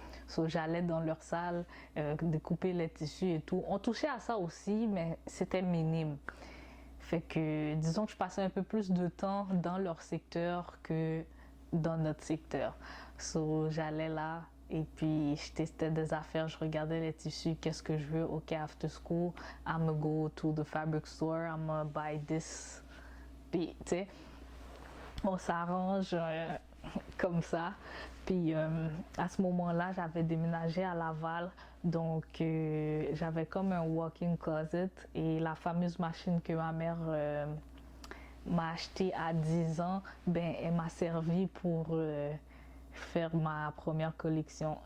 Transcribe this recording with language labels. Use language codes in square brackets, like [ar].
[fr] So, j'allais dans leur salle, découper les tissus et tout. On touchait à ça aussi, mais c'était minime. Fait que, disons que je passais un peu plus de temps dans leur secteur que dans notre secteur. So, j'allais là et puis je testais des affaires, je regardais les tissus, qu'est-ce que je veux. [en] OK, after school, I'm gonna go to the fabric store, I'm gonna buy this. [fr] Puis, tu sais, on s'arrange. comme ça. Puis à ce moment-là, j'avais déménagé à Laval, donc j'avais comme un walk-in closet et la fameuse machine que ma mère m'a achetée à 10 ans, ben elle m'a servi pour faire ma première collection.